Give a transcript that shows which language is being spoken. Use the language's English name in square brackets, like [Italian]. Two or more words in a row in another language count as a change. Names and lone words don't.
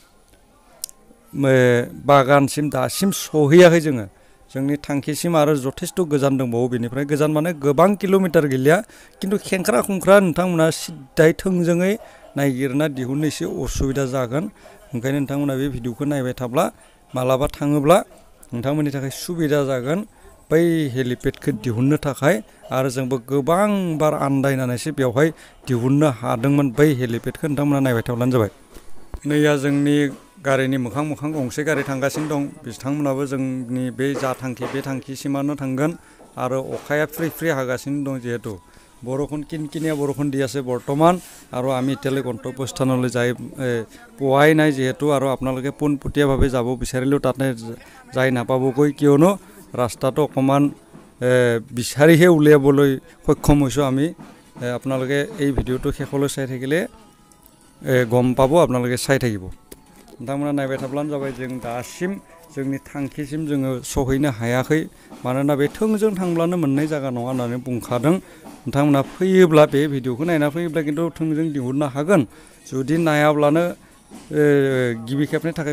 [Bodo] बागानसिम दासिम सहैयाखै जोंनि थांखिसिम आरो जथेस्थ' गोजान दंबावो बेनिफ्राय गोजान माने गोबां किल'मिटार गैलिया किन्तु खेंख्रा खुंख्रा नोंथांमोना सिद्दायै थोंजोङै नायगिरना दिहुननो एसे असुबिदा जागोन ओंखायनो नोंथांमोना बे भिडिअखौ नायबाय थाब्ला मालाबा थाङोब्ला नोंथांमोननि थाखाय सुबिदा जागोन बै हेलिपेडखौ दिहुननो थाखाय आरो जोंबो गोबां बार आन्दायनानैसो बेवहाय दिहुननो हादोंमोन बै हेलिपेडखौ नोंथांमोना नायबाय थाब्लानो जाबाय नैया जोंनि गारिनि मोखां गंसे गारि थांगासिनो दं बिथांमोनाबो जोंनि बे जा थांखि बे थांखिसिमानो थांगोन आरो अखाया फ्रि हागासिनो दं जिहेतु [Assamese] বৰষুণ কিনকিনিয়া বৰষুণ দি আছে বৰ্তমান আৰু আমি এতিয়ালৈ গন্তব্যস্থানলৈ পোৱাই নাই যেহেতু আৰু আপোনালোকে পোনপটীয়াভাৱে যাব বিচাৰিলেও তাতে যাই নাপাবগৈ কিয়নো ৰাস্তাটো অকমান বিচাৰিহে উলিয়াবলৈ সক্ষম হৈছোঁ আমি আপোনালোকে এই ভিডিঅ'টো শেষলৈ চাই থাকিলে গম পাব আপোনালোকে চাই থাকিব [Bodo] नोंथांमोना नायबाय थाब्लानो जाबाय जों दासिम जोंनि थांखिसिम जोङो सहैनो हायाखै मानोना बे थोंजों थांब्लानो मोननाय जायगा नङा होननानै बुंखादों नोंथांमोना फैयोब्ला बे भिडिअखौ नायना फैयोब्ला किन्तु थोंजों दिहुननो हागोन जुदि नायाब्लानो गिबि खेबनि थाखाय